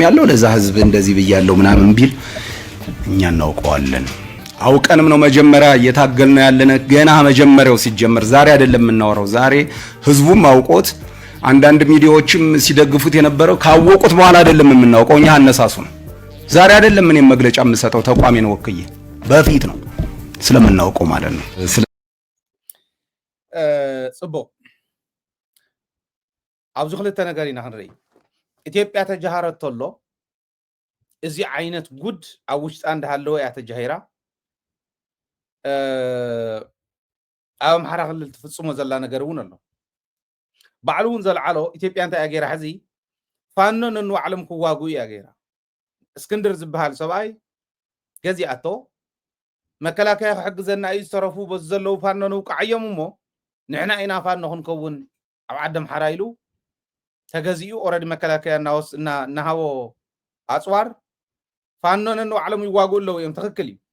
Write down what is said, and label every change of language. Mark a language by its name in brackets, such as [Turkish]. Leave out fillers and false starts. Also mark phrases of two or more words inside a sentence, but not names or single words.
[Amharic] ያለው ለዛ ህዝብ እንደዚህ ብያለው ምናምን ቢል እኛ እናውቀዋለን። አውቀንም ነው መጀመሪያ እየታገልነው ያለነ ገና መጀመሪያው ሲጀመር ዛሬ አይደለም የምናወራው። ዛሬ ህዝቡም አውቆት አንዳንድ ሚዲያዎችም ሲደግፉት የነበረው ካወቁት በኋላ አይደለም የምናውቀው። እኛ አነሳሱ ነው። ዛሬ አይደለም እኔ መግለጫ የምሰጠው ተቋሜን ወክዬ በፊት ነው ስለምናውቀው ማለት ነው። [Tigrinya] ጽቦ ኣብዚ ክልተ ነገር ኢና ክንርኢ። ኢትዮጵያ ተጃሃረት ተሎ እዚ ዓይነት ጉድ ኣብ ውሽጣ እንዳሃለወ እያ ተጃሂራ ኣብ ኣምሓራ ክልል ትፍፅሞ ዘላ ነገር እውን ኣሎ። ባዕሉ እውን ዘለዓሎ ኢትዮጵያ እንታይ እያ ገይራ ሕዚ ፋኖ ነንባዕሎም ክዋግኡ እያ ገይራ። እስክንድር ዝበሃል ሰብኣይ ገዚኣቶ መከላከያ ክሕግዘና እዩ ዝተረፉ በዚ ዘለዉ ፋኖ ንውቃዕዮም እሞ ንሕና ኢና ፋኖ ክንከውን ኣብ ዓዲ ኣምሓራ ኢሉ ተገዚኡ ኦረዲ መከላከያ እናሃቦ ኣፅዋር ፋኖ ነንባዕሎም ይዋግኡ ኣለዉ እዮም። ትክክል እዩ።